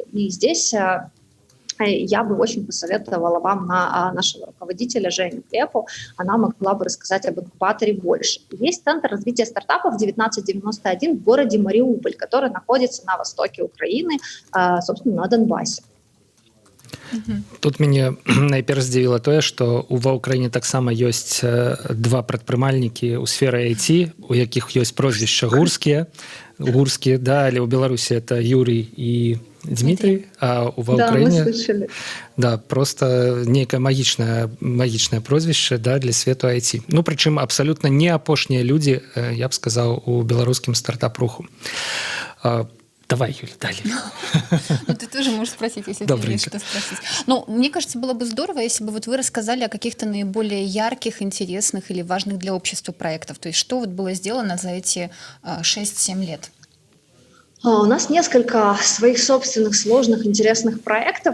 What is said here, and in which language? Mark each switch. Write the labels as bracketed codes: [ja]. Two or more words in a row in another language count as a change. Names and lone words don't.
[ru] И здесь я бы очень посоветовала вам на нашего руководителя Женю Клепу, она могла бы рассказать об инкубаторе больше. Есть Центр развития стартапов 1991 в городе Мариуполь, который находится на востоке Украины, собственно, на Донбассе. [be] Тут мяне найперш здзівіла тое, што ва ўкраіне таксама ёсць два прадпрымальнікі ў сферы IT, у якіх ёсць прозвішча гурскія, да, але ў Беларусі это Юрий і Дмитрий, а ва Украине, да, просто некое магічнае прозвішча, да, для свету IT. Ну, прычым абсалютна не апошнія людзі, я б сказаў, у беларускім стартап-руху. [ru] Давай, Юля, далее. Ну, ты тоже можешь спросить, если тебе есть что спросить. Ну, мне кажется, было бы здорово, если бы вот вы рассказали о каких-то наиболее ярких, интересных или важных для общества проектов. То есть что вот было сделано за эти 6-7 лет? У нас несколько своих собственных сложных, интересных проектов.